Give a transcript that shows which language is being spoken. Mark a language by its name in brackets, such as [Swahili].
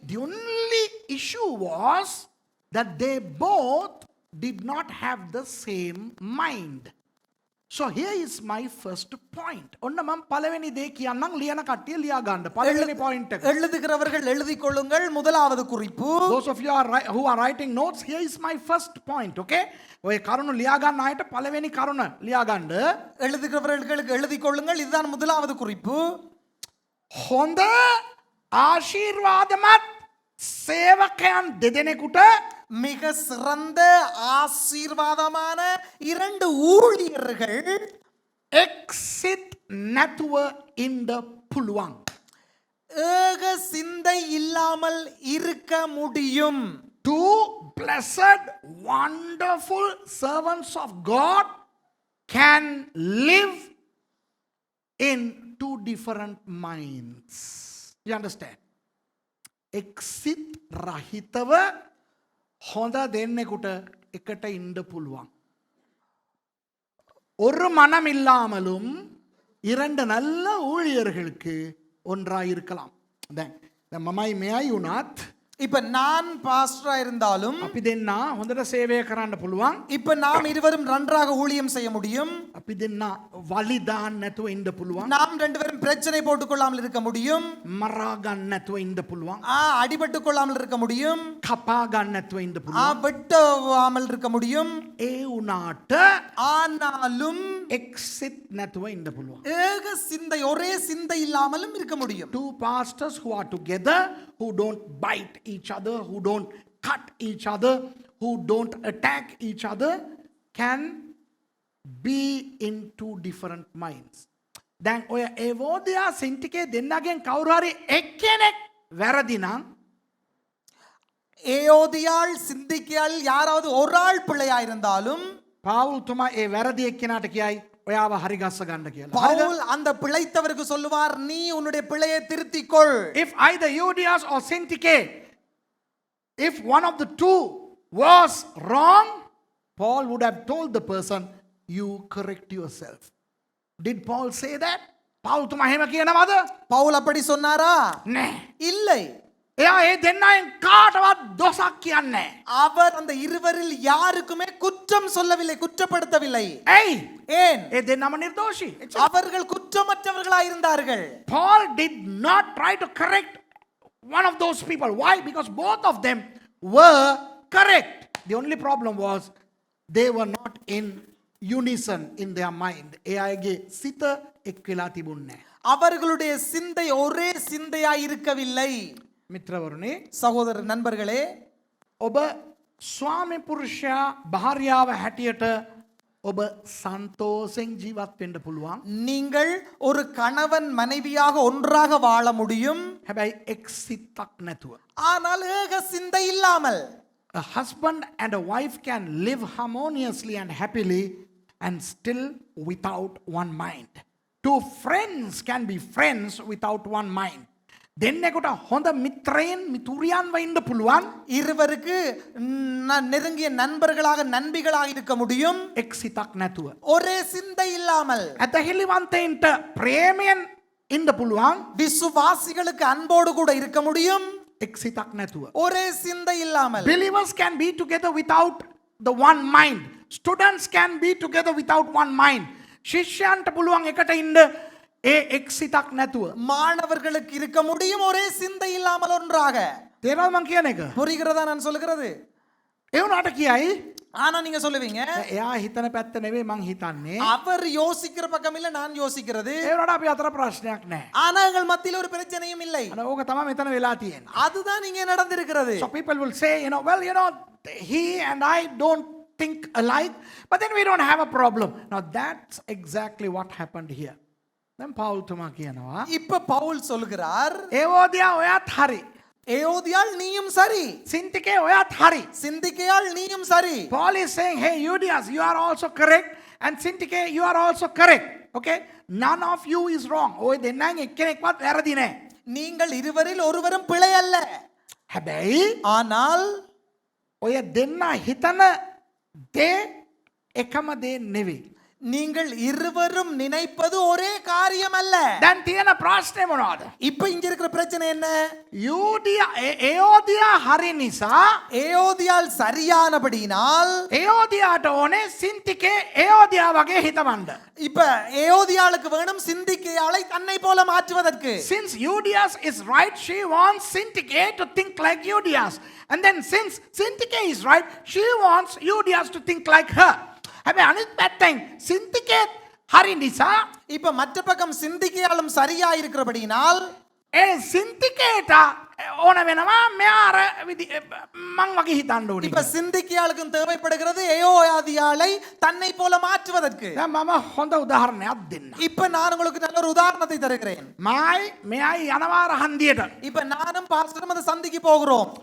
[English] The only issue was that they both did not have the same mind. So here is my first point. [Sinhala] ඔන්න මම පළවෙනි දේ කියන්නම්, ලියන කට්ටිය ලියා ගන්න. පළවෙනි point එක. [Tamil] எழுதுகிறவர்கள் எழுதிக் கொள்ளுங்கள். முதலாவது குறிப்பு. [English] Those of you who are writing notes, here is my first point, okay? [Sinhala] ඔය කරුණු ලියා ගන්න අයට පළවෙනි කරුණ ලියා ගන්න. [Tamil] எழுதுகிறவர்களுக்கு எழுதிக் கொள்ளுங்கள். இதுதான் முதலாவது குறிப்பு. [Sinhala] හොඳ ආශිර්වාදමත් සේවකයන් දෙදෙනෙකුට [Tamil] மிக சிறந்த ஆசீர்வாதமான இரண்டு ஊழியர்கள் [Sinhala] එක්සිට් නැතුව ඉන්න පුළුවන්. [Tamil] ஏக சிந்தை இல்லாமல் இருக்க முடியும். [English] Two blessed, wonderful servants of God can live in two different minds. You understand? [Sinhala] Exit රහිතව හොඳ දෙන්නෙකුට එකට ඉන්න පුළුවන්. [Tamil] ஒரு மனம் இல்லாமலும் இரண்டு நல்ல ஊழியர்களுக்கு ஒன்றாயிருக்கலாம். [Sinhala] දැන් මමයි මෙයයි වුණත් [Tamil] இப்ப நான் பாஸ்டரா இருந்தாலும் [Sinhala] අපි දෙන්න හොඳට සේවය කරන්න පුළුවන්. [Tamil] இப்ப நாம் இருவரும் நன்றாக ஊழியம் செய்ய முடியும். [Sinhala] අපි දෙන්න වලි දාන්න නැතුව ඉන්න පුළුවන්. [Tamil] நாம் ரெண்டு பேரும் பிரச்சனை போட்டுக் கொள்ளாமல் இருக்க முடியும். [Sinhala] මරා ගන්න නැතුව ඉන්න පුළුවන්. [Tamil] அடிபட்டுக் கொள்ளாமல் இருக்க முடியும். [Sinhala] කපා ගන්න නැතුව ඉන්න පුළුවන්. [Tamil] வெட்டாமல் இருக்க முடியும். [Sinhala] ඒ වුණාට [Tamil] ஆனாலும் [Sinhala] එක්සිට් නැතුව ඉන්න පුළුවන්. [Tamil] ஏக சிந்தை, ஒரே சிந்தை இல்லாமலும் இருக்க முடியும். [English] Two pastors who are together, who don't bite each other, who don't cut each other, who don't attack each other can be in two different minds. [Sinhala] දැන් ඔය එවෝදියා සින්ටිකේ දෙන්නගෙන් කවුරු හරි එක්කෙනෙක් වැරදි නම් [Tamil] ஏயோதியாள் சிந்திக்கியாள் யாராவது ஒரு ஆள் பிள்ளையா இருந்தாலும் [Sinhala] පාවුල්තුමා ඒ වැරදි එක්කෙනාට කියයි ඔයාව හරි ගස්ස ගන්න කියලා. [Tamil] பவுல் அந்த பிழைத்தவருக்கு சொல்லுவார் நீ உன்னுடைய பிழையை திருத்திக்கொள். [English] If either Euodias or Syntyche, if one of the two was wrong, Paul would have told the person, you correct yourself. Did Paul say that? [Sinhala] පාවුල්තුමා එහෙම කියනවද? [Tamil] பவுல் அப்படி சொன்னாரா? [Sinhala] නෑ. [Tamil] இல்லை. [Sinhala] එයා ඒ දෙන්නයින් කාටවත් දොසක් කියන්නේ නෑ. [Tamil] அவர் அந்த இருவரில் யாருக்குமே குற்றம் சொல்லவில்லை, குற்றப்படுத்தவில்லை. [Sinhala] ඇයි? [Tamil] ஏன்? [Sinhala] ඒ දෙන්නම නිර්දෝෂී. [Tamil] அவர்கள் குற்றமற்றவர்களாய் இருந்தார்கள். [English] Paul did not try to correct one of those people. Why? Because both of them were correct. The only problem was they were not in unison in their mind. [Sinhala] එයාගේ සිත එක් වෙලා තිබුණේ නැහැ. [Tamil] அவர்களுடைய சிந்தை ஒரே சிந்தையாய் இருக்கவில்லை. [Sinhala] මිත්‍රවරුනි, [Tamil] சகோதர நண்பர்களே, [Sinhala] ඔබ ස්වාමි පුරුෂයා භාර්යාව හැටියට ඔබ සන්තෝෂෙන් ජීවත් වෙන්න පුළුවන්. [Tamil] நீங்கள் ஒரு கணவன் மனைவியாக ஒன்றாக வாழ முடியும். [Sinhala] හැබැයි එක් සිතක් නැතුව. [Tamil] ஆனால் ஏக சிந்தை இல்லாமல் [English] A husband and a wife can live harmoniously and happily and still without one mind. Two friends can be friends without one mind. [Sinhala] දෙන්නෙකුට හොඳ මිත්‍රයන් මිතුරියන් වෙන්න පුළුවන්. [Tamil] இருவருக்கு நெருங்கிய நண்பர்களாக நண்பிகளாக இருக்க முடியும். [Sinhala] එක් සිතක් නැතුව. [Tamil] ஒரே சிந்தை இல்லாமல். [Sinhala] ඇතහිලිවන්තයින්ට ප්‍රේමයෙන් ඉන්න පුළුවන්. [Tamil] விசுவாசிகளுக்கு அன்போடு கூட இருக்க முடியும். [Sinhala] එක් සිතක් නැතුව. [Tamil] ஒரே சிந்தை இல்லாமல். [English] Believers can be together without the one mind. Students can be together without one mind. [Sinhala] ශිෂ්‍යයන්ට පුළුවන් එකට ඉන්න ඒ එක් සිතක් නැතුව. [Tamil] மாணவர்களுக்கு இருக்க முடியும் ஒரே சிந்தை இல்லாமல் ஒன்றாக. [Sinhala] තේරෙනවද මං කියන එක? [Tamil] புரிகிறதா நான் சொல்லுகிறது? [Sinhala] ඒ වුණාට කියයි [Tamil] ஆனா நீங்க சொல்லுவீங்க [Sinhala] එයා හිතන පැත්ත නෙවෙයි මං හිතන්නේ. [Tamil] அவர் யோசிக்கிற பக்கம் இல்ல நான் யோசிக்கிறது. [Sinhala] ඒ වුණාට අපි අතර ප්‍රශ්නයක් නැහැ. [Tamil] ஆனா எங்கள் மத்தியில் ஒரு பிரச்சனையும் இல்லை. [Sinhala] අර ඕක තමයි මෙතන වෙලා තියෙන්නේ. [Tamil] அதுதான் இங்கே நடந்திருக்கிறது. [English] So people will say, he and I don't think alike, but then we don't have a problem. Now that's exactly what happened here. [Sinhala] Then පාවුල්තුමා කියනවා [Tamil] இப்ப பவுல் சொல்கிறார் [Sinhala] ඒවෝදියා ඔයාත් හරි. [Tamil] ஏயோதியாள் நீயும் சரி, [Sinhala] සින්තිකේ ඔයාත් හරි. [Tamil] சிந்திக்கையாள் நீயும் சரி. [English] Paul is saying, hey Euodias, you are also correct, and Syntyche, you are also correct. Okay? None of you is wrong. [Sinhala] ඔය දෙන්නන් එක්කෙනෙක්වත් වැරදි නෑ. [Tamil] நீங்கள் இருவரில் ஒருவரும் பிழை அல்ல. [Sinhala] හැබැයි [Tamil] ஆனால் [Sinhala] ඔය දෙන්න හිතන දේ එකම දේ නෙවෙයි. [Tamil] நீங்கள் இருவரும் நினைப்பது ஒரே காரியம் அல்ல. [Sinhala] දැන් තියෙන ප්‍රශ්නේ මොනවද? [Tamil] இப்ப இங்க இருக்கிற பிரச்சனை என்ன? [Sinhala] ඒෝදියා හරි නිසා [Tamil] ஏயோதியாள் சரியானபடியினால் [Sinhala] ඒෝදියාට ඕනේ සින්තිකේ ඒෝදියා වගේ හිතවන්න. [Tamil] இப்ப ஏயோதியாளுக்கு வேணும் சிந்திக்கையாளை தன்னை போல மாற்றுவதற்கு. [English] Since Euodias is right, she wants Syntyche to think like Euodias. And then since Syntyche is right, she wants Euodias to think like her. [Sinhala] හැබැයි අනිත් පැත්තෙන් Syntyche හරි නිසා [Tamil] இப்ப மற்ற பக்கம் சிந்திக்கையாளும் சரியா இருக்கிறபடியினால் [Sinhala] ඒ Syntycheට ඕන වෙනවා මෙයා අර මං වගේ හිතන්න ඕනේ. [Tamil] இப்ப சிந்திக்கையாளுக்கும் தேவைப்படுகிறது ஏயோதியாளை தன்னை போல மாற்றுவதற்கு. [Sinhala] දැන් මම හොඳ උදාහරණයක් දෙන්න. [Tamil] இப்ப நான் உங்களுக்கு நல்ல ஒரு உதாரணத்தை தருகிறேன். [Sinhala] මෙයයි යනවා රහන්දියට. [Tamil] இப்ப நானும் பாஸ்டரும் அந்த சந்திக்கு போகிறோம்.